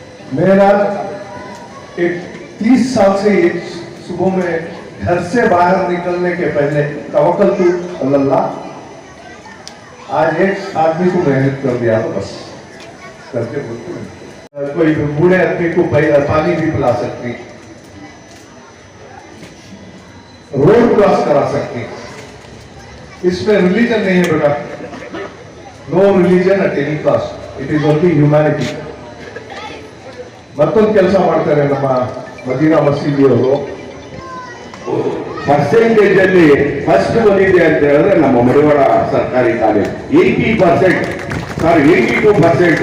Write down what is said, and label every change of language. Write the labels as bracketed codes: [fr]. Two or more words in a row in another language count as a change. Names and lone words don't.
[ur] میرا ایک 30 سال سے یہ صبح میں گھر سے باہر نکلنے کے پہلے [ar] توكلت على الله, [ur] آج ایک آدمی کو محنت کر دیا تو بس کر کے بولتے ہیں. کوئی بوڑھے آدمی کو پانی بھی پلا سکتی، روڈ کراس کرا سکتی، اس میں ریلیجن نہیں ہے بیٹا, [en] No religion at any cost, it is only humanity. [kn] ಮತ್ತೊಂದು ಕೆಲಸ ಮಾಡ್ತಾರೆ ನಮ್ಮ ಮದೀನಾ ಮಸೀದಿಯವರು, ಪರ್ಸೆಂಟೇಜ್ ಅಲ್ಲಿ ಫಸ್ಟ್ ಬಂದಿದೆ ಅಂತ ಹೇಳಿದ್ರೆ ನಮ್ಮ ಮಡಿವಾಳ ಸರ್ಕಾರಿ ಕಾಲೇಜ್ 82%.